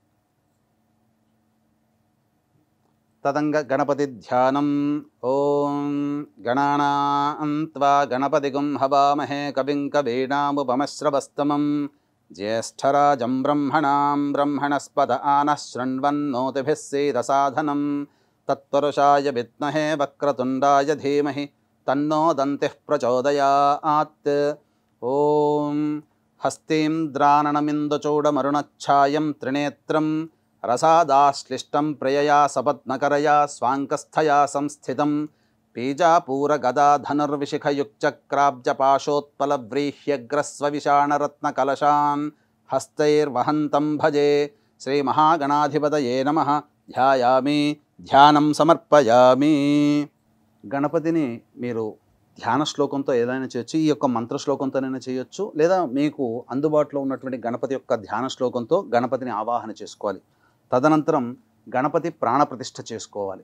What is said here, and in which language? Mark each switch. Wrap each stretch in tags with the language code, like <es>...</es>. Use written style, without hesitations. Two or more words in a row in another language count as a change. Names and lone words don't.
<sa>తదంగ గణపతి ధ్యానం. ఓం గణానాం త్వా గణపతిగుం హవామహే కవిం కవీనాముపమశ్రవస్తమం జ్యేష్ఠరాజం బ్రహ్మణాం బ్రహ్మణస్పద ఆనః శృణ్వన్నోతిభిः सीदसाधनं तत्पुरुषाय विद्महे वक्रतुण्डाय धीमहि तन्नो दन्तिः प्रचोदयात्। ॐ हस्तीन्द्राननमिन्दुचूडमरुणच्छायं त्रिनेत्रं रसादाश्लिष्टं प्रियया सपत्नकरया स्वाङ्कस्थया संस्थितं बीजापूरगदाधनुर्विशिखयुक्चक्राब्जपाशोत्पलव्रीह्यग्रस्वविषाणरत्नकलशान् हस्तैर्वहन्तं भजे। श्रीमहागणाधिपतये नमः। ధ్యాయామి ధ్యానం సమర్పయామి।</sa> <te>గణపతిని మీరు ధ్యాన శ్లోకంతో ఏదైనా చేయొచ్చు, ఈ యొక్క మంత్ర శ్లోకంతోనైనా చేయొచ్చు, లేదా మీకు అందుబాటులో ఉన్నటువంటి గణపతి యొక్క ధ్యాన శ్లోకంతో గణపతిని ఆవాహన చేసుకోవాలి। తదనంతరం గణపతి ప్రాణప్రతిష్ఠ చేసుకోవాలి।</te>